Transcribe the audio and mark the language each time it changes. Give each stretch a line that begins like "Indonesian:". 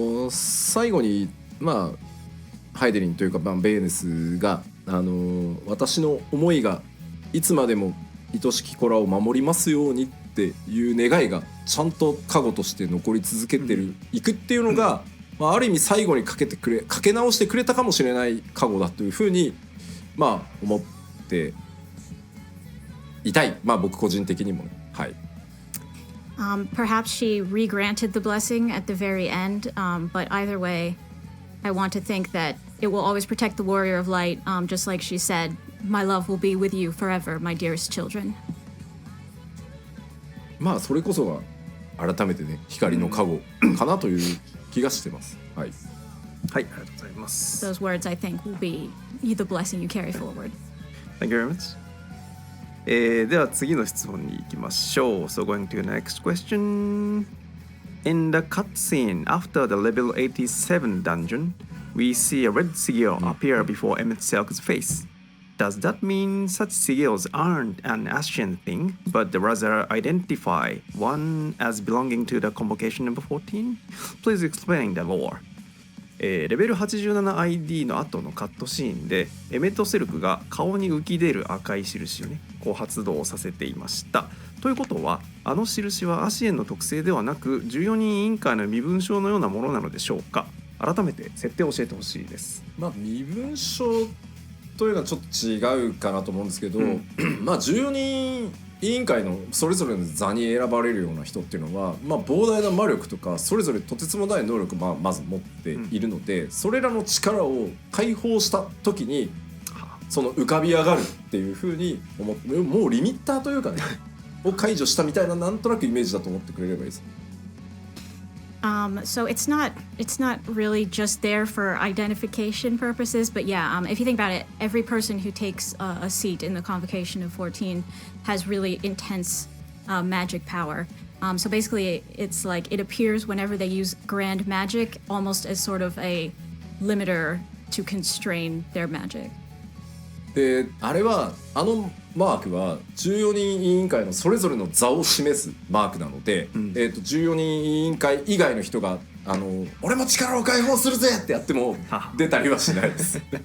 Japanese: 最後にハイデリンというかベーネスが私の思いがいつまでも愛しき子らを守りますようにっていう願いがちゃんと加護として残り続けていくっていうのが、ある意味最後にかけ直してくれたかもしれない加護だというふうに思っていたい。僕個人的にもね。はい。
English: Perhaps she re-granted the blessing at the very end, but either way, I want to think that it will always protect the Warrior of Light, just like she said, my love will be with you forever, my dearest children.
Japanese: まあそれこそが改めてね光の加護かなという気がしてます。はい。はい、ありがとうございます。
English: Those words, I think, will be the blessing you carry forward. Thank you very much.
Japanese: では次の質問に行きましょう。
English: So going to the next question. In the cutscene after the level 87 dungeon, we see a red sigil appear before Emmett Silk's face. Does that mean such sigils aren't an Asean thing, but rather identify one as belonging to the convocation number 14? Please explain the lore.
Japanese: レベル 87ID の後のカットシーンでエメットセルクが顔に浮き出る赤い印をねこう発動させていました。ということはあの印はアシエンの特性ではなく14人委員会の身分証のようなものなのでしょうか。改めて設定を教えてほしいです。まあ身分証というのはちょっと違うかなと思うんですけど、まあ14人委員会のそれぞれの座に選ばれるような人っていうのは、まあ、膨大な魔力とかそれぞれとてつもない能力をまず持っているので、それらの力を解放した時にその浮かび上がるっていう風に思って、もうリミッターというかねを解除したみたいななんとなくイメージだと思ってくれればいいです。
English: So it's not really just there for identification purposes, but yeah, if you think about it, every person who takes a seat in the convocation of 14 has really intense magic power. So basically, it's like it appears whenever they use grand magic, almost as sort of a limiter to constrain their magic.
Japanese: であれはマークは14人委員会のそれぞれの座を示すマークなので、14人委員会以外の人が俺も力を解放するぜってやっても出たりはしないです。